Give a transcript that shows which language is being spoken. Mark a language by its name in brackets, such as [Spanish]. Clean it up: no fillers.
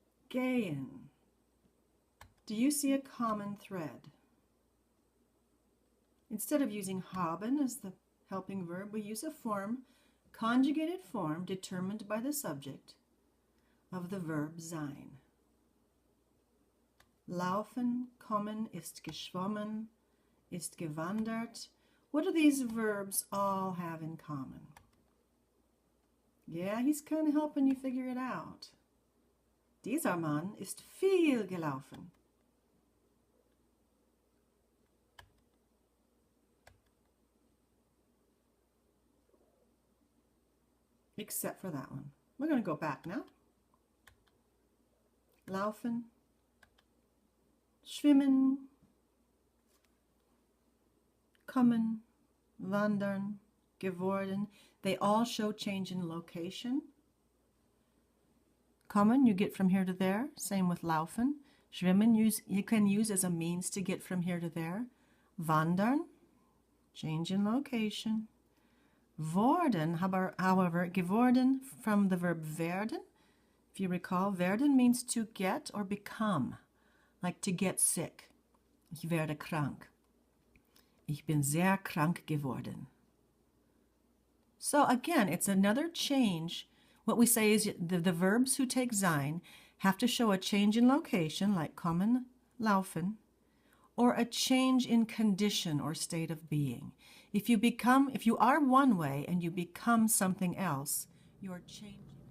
[English] Gehen. Do you see a common thread? Instead of using haben as the helping verb, we use a form, conjugated form, determined by the subject of the verb sein. [German] Laufen, kommen, ist geschwommen, ist gewandert. [English] What do these verbs all have in common? Yeah, he's kind of helping you figure it out. [German] Dieser Mann ist viel gelaufen. [English] Except for that one. We're going to go back now. [German] Laufen, schwimmen, kommen, wandern, geworden. [English] They all show change in location. Kommen, you get from here to there. Same with laufen. Schwimmen, you can use as a means to get from here to there. Wandern, change in location. Worden, however, geworden from the verb werden. If you recall, werden means to get or become, like to get sick. [German] Ich werde krank. Ich bin sehr krank geworden. [English] So again, it's another change. What we say is the verbs who take sein have to show a change in location, like kommen, laufen, or a change in condition or state of being. If you are one way and you become something else, you're changing.